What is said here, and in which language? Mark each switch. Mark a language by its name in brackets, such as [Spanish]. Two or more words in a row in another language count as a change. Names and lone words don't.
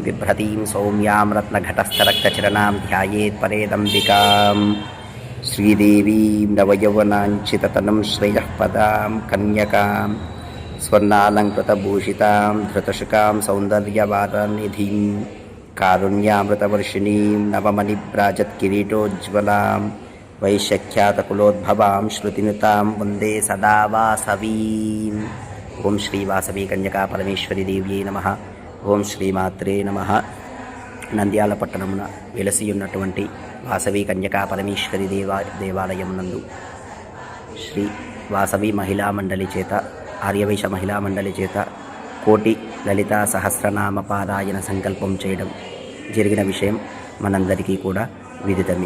[Sanskrit] बिभ्रतीं सौम्यां रत्नघटस्थरक्तचरणां ध्यायेत्परेदम्बिकां श्रीदेवीं नवयौवनाञ्चिततनुं श्रेयःपदां कन्यकां स्वर्णालङ्कृतभूषितां धृतशुकां सौन्दर्यवादनिधिं कारुण्यामृतवर्षिणीं नवमणिभ्राजत्किरीटोज्ज्वलां वैशख्यातकुलोद्भवां श्रुतिनुतां वन्दे सदा वासवीम्। ఓం శ్రీ వాసవి కన్యకా పరమేశ్వరి దేవ్యై నమః. ఓం శ్రీమాత్రే నమః. [Telugu] నంద్యాల పట్టణమున వెలసి ఉన్నటువంటి వాసవి కన్యకా పరమేశ్వరి దేవాలయం నందు శ్రీ వాసవి మహిళా మండలి చేత ఆర్యవైశ్య మహిళా మండలి చేత కోటి లలితా సహస్రనామ పారాయణ సంకల్పం చేయడం జరిగిన విషయం మనందరికీ కూడా విదితమే.